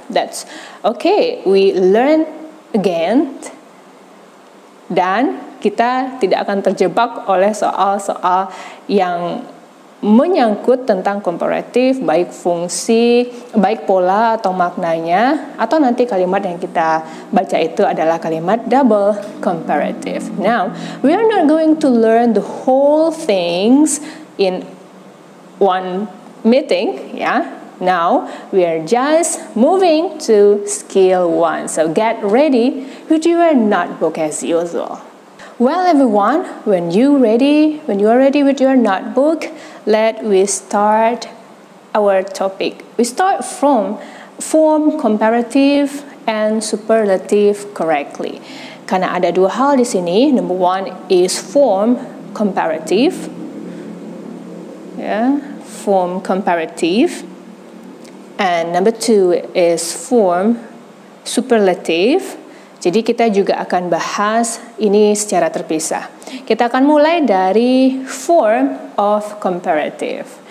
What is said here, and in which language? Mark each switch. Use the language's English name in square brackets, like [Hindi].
[English] That's okay. We learn again, [Indonesian] dan kita tidak akan terjebak oleh soal-soal yang menyangkut tentang komparatif, baik fungsi, baik pola atau maknanya, atau nanti kalimat yang kita baca itu adalah kalimat double comparative. [English] Now, we are not going to learn the whole things in one meeting, yeah. Now, we are just moving to skill 1. So get ready with your notebook as usual. Well everyone, when you are ready with your notebook, let we start our topic. We start from form comparative and superlative correctly. [Indonesian] Karena ada dua hal di sini. [English] Number 1 is form comparative. Form comparative. And number 2 is form superlative. [Indonesian] Jadi kita juga akan bahas ini secara terpisah. Kita akan mulai dari form of comparative.